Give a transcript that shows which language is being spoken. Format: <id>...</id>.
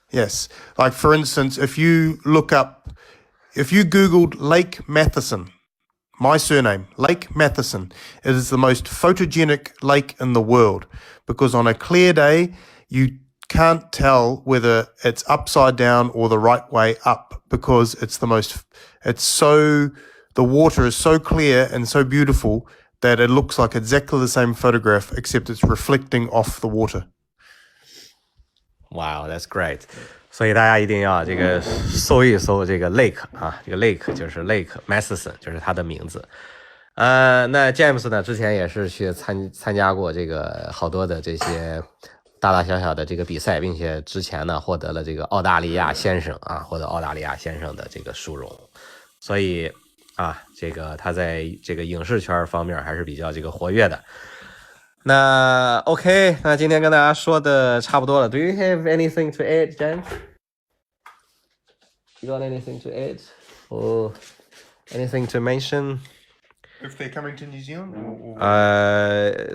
<en>Yes. Like, for instance, if you look up if you Googled Lake Matheson, my surname, Lake Matheson, it is the most photogenic lake in the world because on a clear day, you can't tell whether it's upside down or the right way up because the water is so clear and so beautiful that it looks like exactly the same photograph except it's reflecting off the water. Wow, that's great.</en> <zh>所以大家一定要这个搜一搜这个 lake 啊，这个 lake 就是 Lake Matheson， 就是它的名字。那 James 呢，之前也是去参加过这个好多的这些大大小小的这个比赛，并且之前呢获得了这个澳大利亚先生啊，获得澳大利亚先生的这个殊荣。所以啊，这个他在这个影视圈方面还是比较这个活跃的。那 OK， 那今天跟大家说的差不多了。</zh> <en>Do you have anything to add,</en> <zh>James?</zh> <en>You got anything to add or anything to mention? If they're coming to New Zealand?</en>